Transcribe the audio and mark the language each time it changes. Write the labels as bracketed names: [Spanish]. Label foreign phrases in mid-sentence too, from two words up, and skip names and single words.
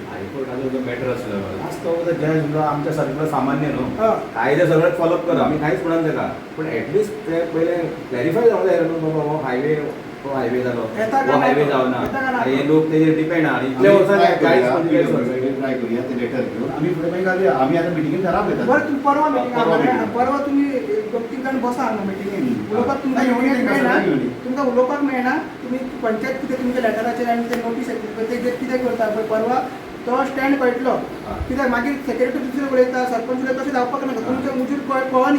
[Konkani] हायकोर्टाचो जो मॅटर आसलो लास्ट तो जज आमच्या सारको सामान्य न्हू हय. कायदे सगळे फॉलोअप करा आमी कांयच म्हणून ताका पूण एटलिस्ट ते पयले क्लॅरिफाय जावंक जाय न्हू बाबा हो हायवे जालो येता का हो ना? हायवे येता का जावना ना? हे लोक तेजेर डिपेंड आहा आणि इतले वर्सां ट्राय करूया ते लेटर घेऊन आम्ही पुढे मागीर घालूया आम्ही आता मिटिंगेन ठराव घेतात [Marathi] बरं तुम्ही परवा मिटिंग meeting. [Konkani] परवा तुम्ही 2-3 जाण बसा हांगा मिटिंगेन उलोवपाक तुमकां [Marathi] नाही, [Konkani] येवंक meeting मेळना सगळ्यांक येवनी. तुमकां उलोवपाक मेळना तुमी पंचायत कितें तुमच्या लेटराचेर आनी ते नोटीस तेजेर कितें करता पळय परवा तो स्टँड कळटलो कित्याक मागीर सेक्रेटरी दुसरे उलयता सरपंच उलयता तशें जावपाक नाका तुमच्या मुजीर कळनी